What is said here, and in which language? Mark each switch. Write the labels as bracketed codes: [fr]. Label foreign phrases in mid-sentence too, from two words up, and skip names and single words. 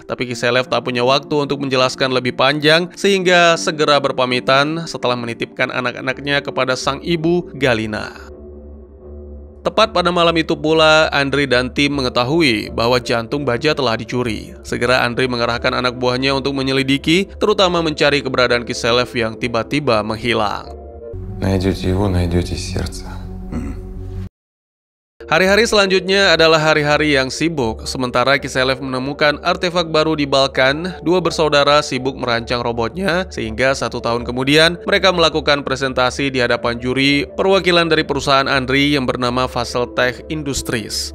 [id] Tapi Kiselev tak punya waktu untuk menjelaskan lebih panjang sehingga segera berpamit setelah menitipkan anak-anaknya kepada sang ibu, Galina. Tepat pada malam itu pula, Andrei dan tim mengetahui bahwa jantung baja telah dicuri. Segera Andrei mengarahkan anak buahnya untuk menyelidiki, terutama mencari keberadaan Kiselev yang tiba-tiba menghilang. [ru] Найдете его, найдете сердце. [id] Hari-hari selanjutnya adalah hari-hari yang sibuk. Sementara Kiselev menemukan artefak baru di Balkan, dua bersaudara sibuk merancang robotnya, sehingga 1 tahun kemudian mereka melakukan presentasi di hadapan juri perwakilan dari perusahaan Andrei yang bernama Vasseltech Industries.